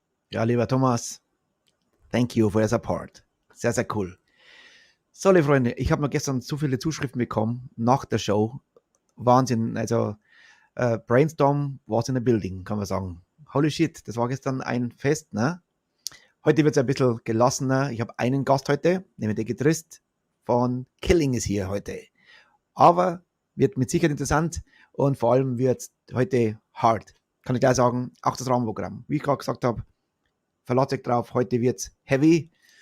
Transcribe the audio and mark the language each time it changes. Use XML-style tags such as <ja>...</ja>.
<de>Ja, lieber Thomas,</de> <en>thank you for your support.</en> <de>Sehr, sehr cool. So, liebe Freunde, ich habe mir gestern so viele Zuschriften bekommen nach der Show. Wahnsinn, also Brainstorm</de> <en>was in the building,</en> <de>kann man sagen.</de> <en>Holy shit,</en> <de>das war gestern ein Fest, ne? Heute wird es ein bisschen gelassener. Ich habe einen Gast heute, nämlich der Gitarrist von Killing ist hier heute. Aber wird mit Sicherheit interessant und vor allem wird heute hard. Kann ich gleich sagen, auch das Rahmenprogramm. Wie ich gerade gesagt habe, verlasst euch drauf, heute wird es heavy.</de>